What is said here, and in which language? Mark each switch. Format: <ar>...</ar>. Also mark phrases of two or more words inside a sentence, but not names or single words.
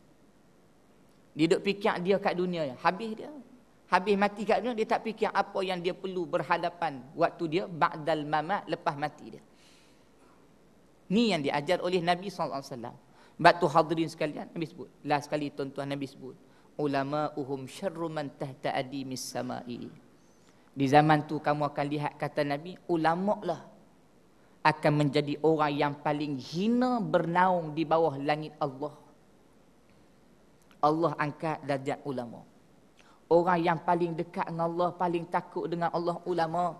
<ms>Dia duk fikir dia kat dunia, habis dia. Habis mati kat dunia, dia tak fikir apa yang dia perlu berhadapan waktu dia</ms> <ar>بعد الممات,</ar> <ms>lepas mati dia. Ni yang diajar oleh Nabi SAW. Sebab tu hadirin sekalian, Nabi sebut. Last sekali tuan-tuan Nabi sebut.</ms> <ar>علماؤهم شر من تحت أديم السماء.</ar> <ms>Di zaman tu kamu akan lihat kata Nabi, ulama' lah akan menjadi orang yang paling hina bernaung di bawah langit Allah. Allah angkat darjat ulama'. Orang yang paling dekat dengan Allah, paling takut dengan Allah, ulama'.</ms>